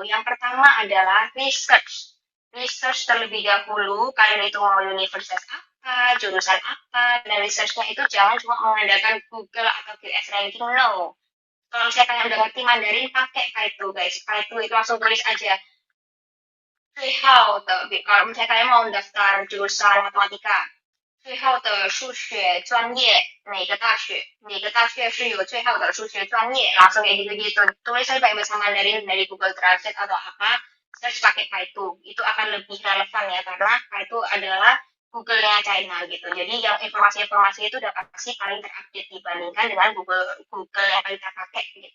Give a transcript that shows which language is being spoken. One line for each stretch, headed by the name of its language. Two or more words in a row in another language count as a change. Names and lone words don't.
Indonesian: Yang pertama adalah research. Research terlebih dahulu, kalian itu mau universitas apa, jurusan apa, dan researchnya itu jangan cuma mengandalkan Google atau QS ranking, no. Kalau misalnya kalian udah ngerti Mandarin, pakai Kaitu guys. Kaitu itu langsung tulis aja. Kalau misalnya kalian mau daftar jurusan matematika,
Chinese: 最后的数学专业哪个大学是有最后的数学专业
Indonesian: langsung kayak gitu-gitu, tulis aja pakai bahasa Mandarin dari Google Translate atau apa, search pakai Kaitu, itu akan lebih relevan ya karena Kaitu adalah Google-nya China gitu. Jadi yang informasi-informasi itu udah pasti paling terupdate dibandingkan dengan Google yang kita pakai gitu.